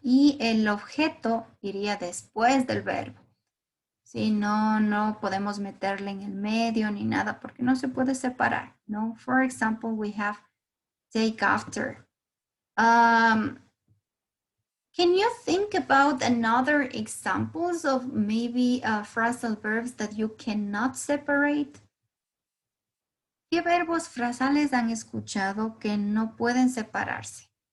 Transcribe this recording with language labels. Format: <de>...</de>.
<es>Y el objeto iría después del verbo. Sí, no podemos meterle en el medio ni nada porque no se puede separar, ¿no? For example, we have</es> <en>take after. Can you think about another examples of maybe phrasal verbs that you cannot separate?</en> <es>¿Qué verbos frasales han escuchado que no pueden separarse?</es>